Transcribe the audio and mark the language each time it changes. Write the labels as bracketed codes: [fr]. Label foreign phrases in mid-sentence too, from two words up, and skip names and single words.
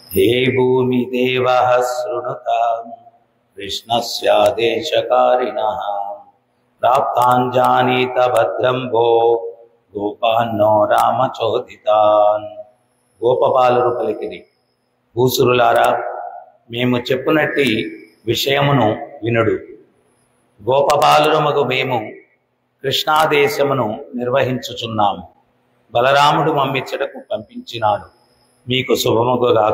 [sa] हे भूमि देवः शृणुतां कृष्णस्यादेशकारिणः प्राप्तान् जानीत भद्रं भो गोपान्नो రామచోదితాన్. [te] గోపబాలురు పలికిరి, భూసురులారా మేము చెప్పునట్టి విషయమును వినుడు. గోపబాలురమగు మేము కృష్ణాదేశమును నిర్వహించుచున్నాము. బలరాముడు మమ్మిచ్చటకు పంపించినాడు. మీకు శుభమగుగాక.